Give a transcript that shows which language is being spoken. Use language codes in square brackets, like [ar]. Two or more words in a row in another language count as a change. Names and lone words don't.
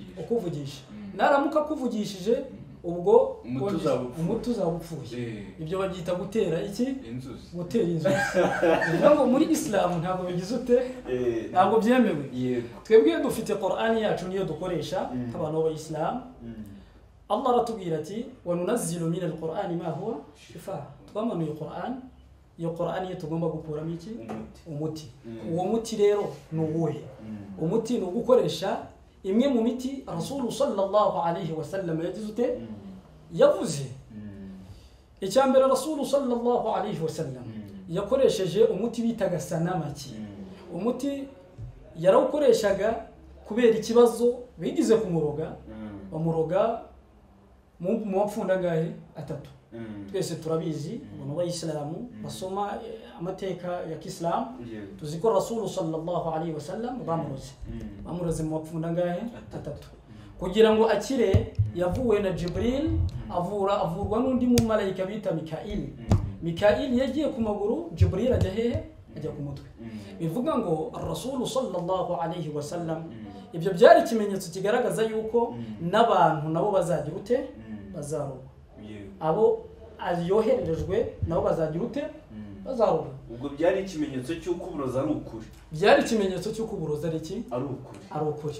[rw] Naramuka akuvugishije ubwo umuti uzabupfuye. Ibyo babyita gutera iki? Inzuzi. Gutera inzuzi. Ngo muri Islam ntabwo bigize ute? Ntabwo byemewe. Twebwe dufite Qur'ani yacu niyo dukoresha abantu b'Islam. [ar] Allah [rw] aratubwira ati [ar] وننزل من القرآن ما هو شفاء. [rw] Twamanuye Qur'an, iyo Qur'ani ye tugomba gukuramo iki? Umuti. Uwo muti rero ni uwuhe? Umuti ni ugukoresha imwe mu miti Rasul [ar] صلى الله عليه وسلم [rw] yagize ute? Yavuze. Icyambere Rasul [ar] صلى الله عليه وسلم [rw] yakoresheje umuti bitaga sanamaki. Umuti yarawukoreshaga kubera ikibazo bigize kumuroga, bamuroga mu mapfunda ngahe atatu. Twese turabizi abantu b'Islamu basoma amateka ya Islam tuziko Rasul [ar] صلى الله عليه وسلم [rw] bamuroze mu mapfunda ngahe atatu. Kugira ngo akire yavuwe na Jibril, avurwa n'undi mu malayika bita Mikail. Mikail yagiye ku maguru, Jibril ajya hehe? Ajya ku mutwe. Bivuga ngo Rasul [ar] صلى الله عليه وسلم [rw] ibyo byari ikimenyetso kigaragaza yuko n'abantu nabo bazagira ute? Bazaroga. Abo ayohererejwe nabo bazagira ute? Bazaroga. Ubwo byari ikimenyetso cy'uko uburozi ari ukuri. Byari ikimenyetso cy'uko uburozi ari iki? Ari ukuri.